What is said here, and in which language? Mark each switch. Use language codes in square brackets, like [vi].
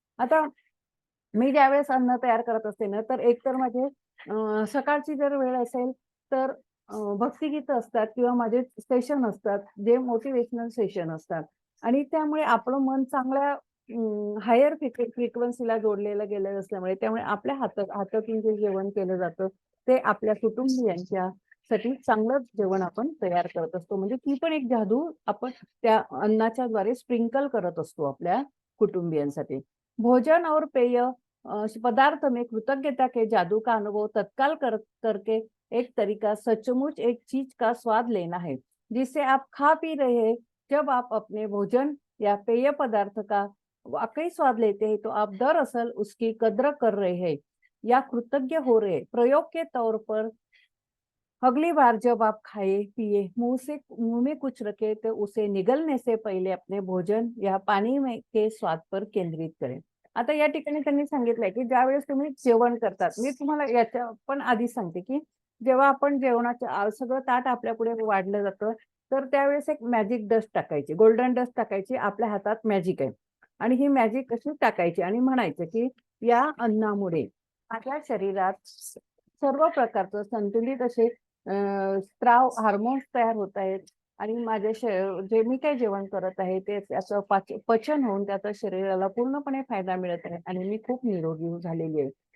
[mr] आता मी ज्यावेळेस अन्न तयार करत असते ना, तर एकतर माझे सकाळची जर वेळ असेल, तर भक्तिगीतं असतात किंवा माझे सेशन असतात, जे मोटिव्हेशनल सेशन असतात आणि त्यामुळे आपलं मन चांगल्या हायर फ्रिक्वेन्सीला जोडलेलं गेलं असल्यामुळे त्यामुळे आपल्या हातातून जे जेवण केलं जातं, ते आपल्या कुटुंबियांच्या साठी चांगलंच जेवण आपण तयार करत असतो. म्हणजे ती पण एक जादू आपण त्या अन्नाच्या द्वारे स्प्रिंकल करत असतो आपल्या कुटुंबियांसाठी. [hi] भोजन और पेय पदार्थ में कृतज्ञता के जादू का अनुभव तत्काल करके एक तरीका सचमुच एक चीज का स्वाद लेना है, जिसे आप खा पी रहे हैं. जब आप अपने भोजन या पेय पदार्थ का वाकई स्वाद लेते हैं, तो आप दरअसल उसकी कद्र कर रहे हैं या कृतज्ञ हो रहे हैं. प्रयोग के तौर पर अगली बार जब आप खाए-पिए, मुँह में कुछ रखे तो उसे निगलने से पहिले अपने भोजन या पाणी में के स्वाद पर केंद्रित करें. [mr] आता या ठिकाणी त्यांनी सांगितलंय, की ज्यावेळेस तुम्ही जेवण करतात, मी तुम्हाला याच्या पण आधी सांगते, की जेव्हा आपण जेवणाचं सगळं ताट आपल्यापुढे वाढलं जातं, तर त्यावेळेस एक मॅजिक डस्ट टाकायची, गोल्डन डस्ट टाकायची. आपल्या हातात मॅजिक आहे आणि ही मॅजिक कशी टाकायची आणि म्हणायचं, की या अन्नामुळे माझ्या शरीरात सर्व प्रकारचं संतुलित असे स्त्राव हार्मोन्स तयार होत आहेत आणि माझ्या जे मी काही जेवण करत आहे ते त्याचं पचन होऊन त्याचा शरीराला पूर्णपणे फायदा मिळत आहे आणि मी खूप निरोगी झालेली आहे.